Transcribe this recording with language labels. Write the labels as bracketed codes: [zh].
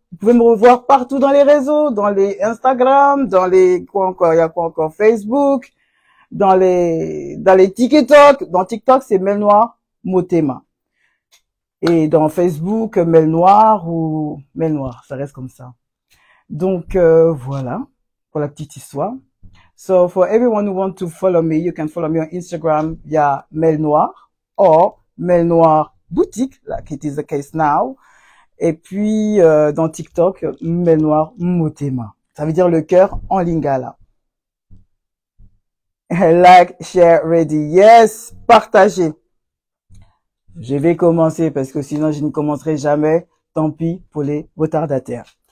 [fr] Vous pouvez me revoir partout dans les réseaux, dans les Instagram, dans les quoi encore, il y a quoi encore, Facebook, dans les TikTok. Dans TikTok, c'est Mel Noir Motema. Et dans Facebook, Mel Noir ou Mel Noir, ça reste comme ça. Donc voilà pour la petite histoire. [en] So for everyone who want to follow me, you can follow me on Instagram via Mel Noir or Mel Noir Boutique, like it is the case now. [fr] Et puis dans TikTok, Mel Noir Motema. Ça veut dire le cœur en lingala. [en] Like, share, ready. Yes, [fr] partagez. Je vais commencer parce que sinon je ne commencerai jamais. Tant pis pour les retardataires.